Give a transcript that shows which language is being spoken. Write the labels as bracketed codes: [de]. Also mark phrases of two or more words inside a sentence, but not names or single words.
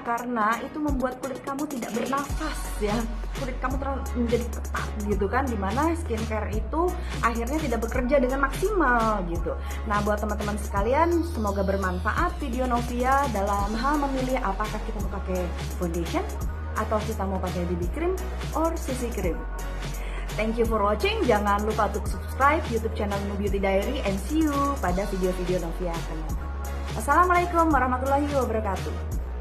[id] Karena itu membuat kulit kamu tidak bernafas ya. Kulit kamu menjadi ketat gitu kan, dimana skincare itu akhirnya tidak bekerja dengan maksimal gitu. Nah buat teman-teman sekalian, semoga bermanfaat video Novia dalam hal memilih apakah kita mau pakai foundation atau kita mau pakai [en] BB cream or CC cream. Thank you for watching. [id] Jangan lupa untuk [en] subscribe YouTube channel [id] Nu Beauty Diary, [en] and see you [id] pada video-video Novia akan datang. [ar] Wassalamualaikum warahmatullahi wabarakatuh.